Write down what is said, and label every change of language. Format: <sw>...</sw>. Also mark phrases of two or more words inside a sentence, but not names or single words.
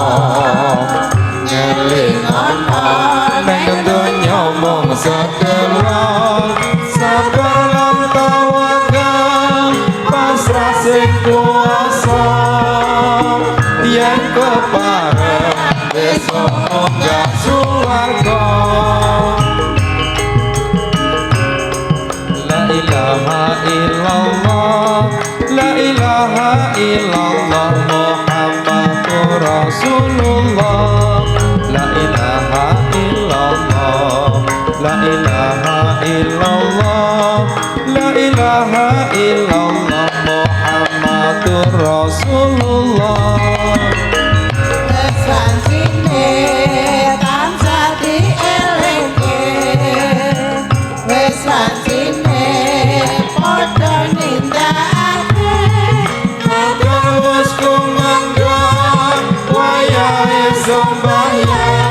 <jv>ngelingono ning donya mung sekelon sabar lan tawakal pasrah sing kuwasa yen kepareng besok munggah swarga</jv> <ar>لا إله إلا الله لا إله إلا الله محمد رسول الله لا إله إلا الله لا إله إلا الله لا إله إلا الله محمد رسول الله</ar> <jv>wis pancene tansah dielingke wis pancene padha nindakake terus kumangga wayahe sembahyang</jv>